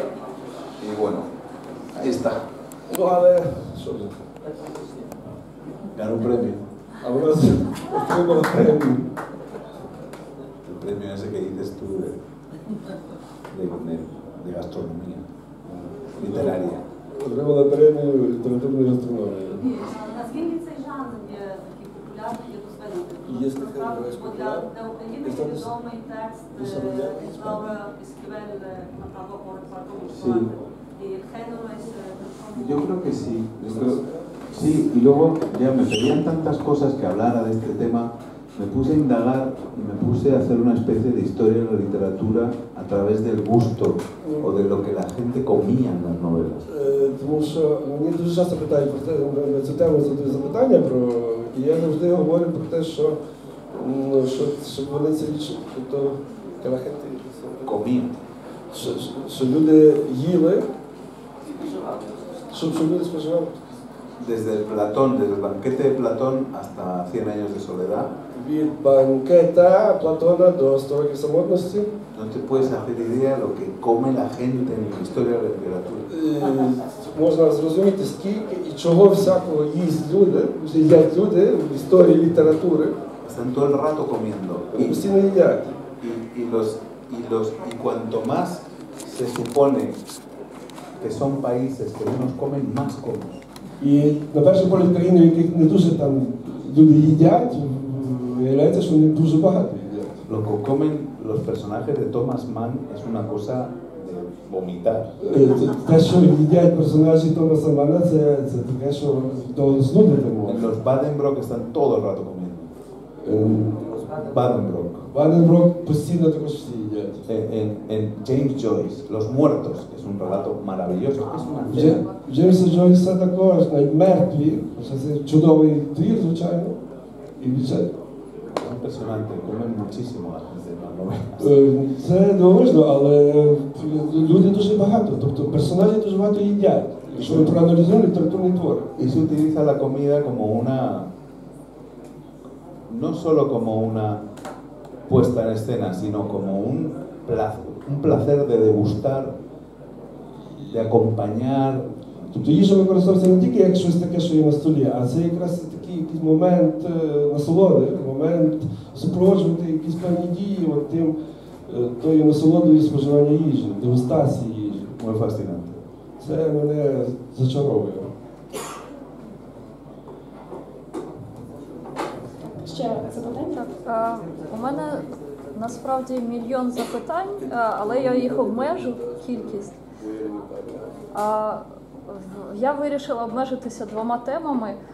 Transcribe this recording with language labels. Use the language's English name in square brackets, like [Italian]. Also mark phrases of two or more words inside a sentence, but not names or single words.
[Spanish] Y bueno, ahí está. [Ukrainian] Ну, але що вже? [Spanish] Ganó un premio. [Ukrainian] А вона отримала премію. [Spanish] El premio ese que dices tú de gastronomía literaria. [Ukrainian] Отримала премію літературної гастрономії. Наскільки цей жанр є такий популярний, є дослідний? Є таке, Для України є відомий текст Laura Esquivel, Matado por el Parque Musulmán. [Spanish] Y el género es... Yo creo que sí. Sí, y luego ya me pedían tantas cosas que hablara de este tema, me puse a indagar y me puse a hacer una especie de historia de la literatura a través del gusto o de lo que la gente comía en las novelas. [Ukrainian] Тому що мені дуже часто питають про те, на цю тему задають запитання, і я завжди говорю про те, що щоб вони це відчули. Тобто, [Spanish] Comían. [Ukrainian] що люди їли, щоб люди споживали. [Spanish] Desde el banquete de Platón hasta 100 años de soledad, [Ukrainian] Від банкета Платона до 100 років самотності. [Spanish] no te puedes hacer idea de lo que come la gente en la historia de la literatura. [Ukrainian] Можна зрозуміти, скільки і чого всякого їдять люди в історії літератури. [Spanish] Están todo el rato comiendo. [Ukrainian] Вони постійно їдять. [Spanish] Y cuanto más se supone que son países que menos comen, más comen. [Ukrainian] І на перший погляд країни, в яких не дуже там люди їдять, виявляється, що вони дуже багато їдять. [Spanish] Lo que comen los personajes de Thomas Mann es una cosa de vomitar. [Ukrainian] Те, що їдять персонажі Томаса Мана, це таке, що до знудити En може. [Spanish] los Badenbrock están todo el rato comiendo. Badenbrock. [Ukrainian] Ваненброк постійно також всі їдять. [Spanish] En James Joyce, Los Muertos, que es un relato maravilloso, que es una cena. [Ukrainian] Джеймса Джойса також, навіть мертві, це чудовий твір, звичайно, і бюджет. [Spanish] Es impresionante, comen muchísimo la gente en las novelas. [Ukrainian] Це дивовижно, але люди дуже багато, тобто персонажі дуже багато їдять. Якщо ми проаналізуємо літературні твори. [Spanish] Y se utiliza la comida como una, no solo como una puesta en escena, sino como un placer de degustar, de acompañar, [Ukrainian] Тобто їжа використовується не тільки як щось таке, що є на столі, а це якраз такий якийсь момент насолоди, момент супроводжувати якісь певні дії от тим, тою насолодою споживання їжі, дегустації їжі. [Spanish] Muy fascinante. [Ukrainian] Це мене зачаровує. Ще запитання? Так, у мене насправді мільйон запитань, але я їх обмежу, кількість. Я вирішила обмежитися двома темами.